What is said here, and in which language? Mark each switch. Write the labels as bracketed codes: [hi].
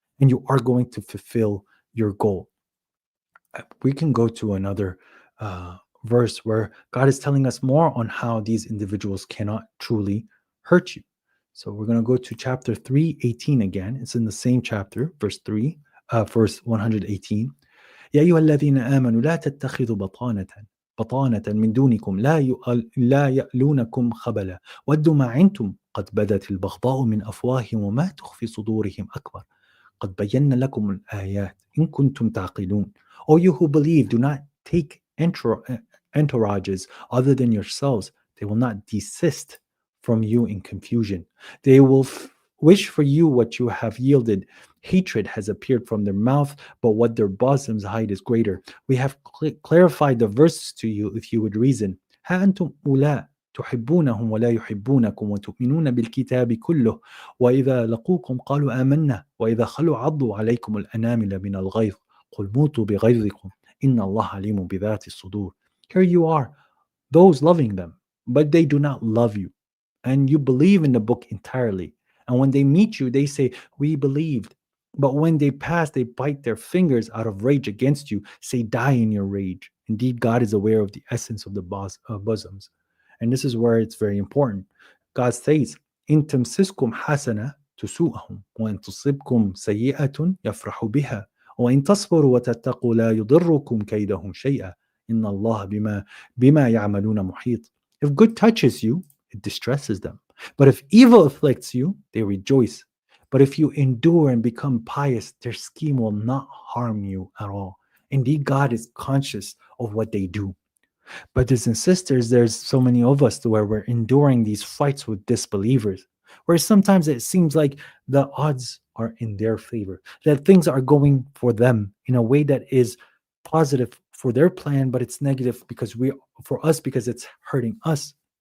[en] And you are going to fulfill your goal. We can go to another verse where God is telling us more on how these individuals cannot truly hurt you. So we're going to go to chapter 3:18 again. It's in the same chapter, verse 118. [ar] يا أيها الذين آمنوا لا تتخذوا بطانة من دونكم لا يألونكم خبلا ودوا ما عنتم قد بدت البغضاء من أفواههم وما تخفي صدورهم أكبر قد بينا لكم الآيات إن كنتم تعقلون. [en] O you who believe, do not take entourages other than yourselves. They will not desist from you in confusion. They will wish for you what you have yielded. Hatred has appeared from their mouth, but what their bosoms hide is greater. We have clarified the verses to you if you would reason. [ar] ها أنتم أولاء تحبونهم ولا يحبونكم وتؤمنون بالكتاب كله وإذا لقوكم قالوا آمنا وإذا خلوا عضوا عليكم الأنامل من الغيظ قل موتوا بغيظكم إن الله عليم بذات الصدور. [en] Here you are, those loving them, but they do not love you. And you believe in the book entirely. And when they meet you, they say, we believed. But when they pass, they bite their fingers out of rage against you, say, die in your rage. Indeed, God is aware of the essence of the bosoms. And this is where it's very important. God says, [ar] إن تمسسكم حسنة تسوءهم وإن تصبكم سيئة يفرحوا بها وإن تصبروا وتتقوا لا يضركم كيدهم شيئا إن الله بما يعملون محيط. [en] If good touches you, it distresses them. But if evil afflicts you, they rejoice. But if you endure and become pious, their scheme will not harm you at all. Indeed, God is conscious of what they do. Brothers and sisters, there's so many of us where we're enduring these fights with disbelievers, where sometimes it seems like the odds are in their favor, that things are going for them in a way that is positive for their plan, but it's negative for us because it's hurting us.